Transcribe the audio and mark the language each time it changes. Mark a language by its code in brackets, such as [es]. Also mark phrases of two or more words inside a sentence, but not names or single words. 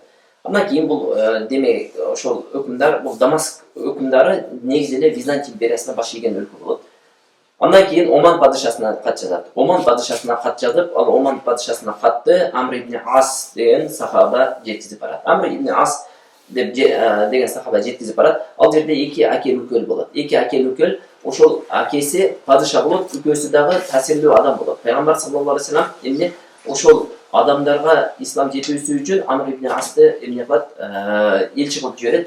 [ky] Андан кийин бул демек ошол өкүмдар, бул Дамаск өкүмдары негизи эле Византия империясына баш ийген өлкө болот. Андан кийин Оман падышасына кат жазат. Оман падышасына кат жазып, ал Оман падышасына катты Амр ибн Ас деген сахаба жеткизип барат. Амр ибн Ас деген сахаба жеткизип барат. Ал жерде эки аке-үлкөл болот. Эки аке-үлкөл, ошол акеси падыша болот, үлкөсү дагы таасирлүү адам болот. Пайгамбар [ar] صلى الله عليه وسلم [ky] эмне ошол адамдарга ислам жетүүсү үчүн Амр ибн Асты эмне кылат, элчи кылып жиберет.